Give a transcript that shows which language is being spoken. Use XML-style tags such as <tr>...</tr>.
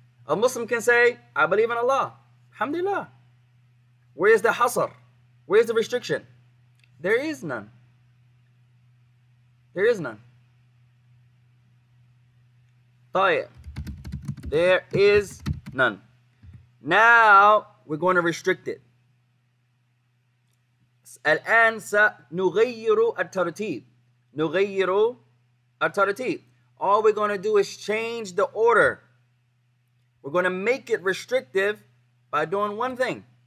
<en>A Muslim can say, I believe in Allah. Alhamdulillah. Where's the hasr? Where's the restriction? There is none. There is none. طيب. There is none. Now we're going to restrict it.</en> <ar>الآن سنغير الترتيب. نغير الترتيب.</ar> <en>All we're going to do is change the order. We're going to make it restrictive by doing one thing.</en>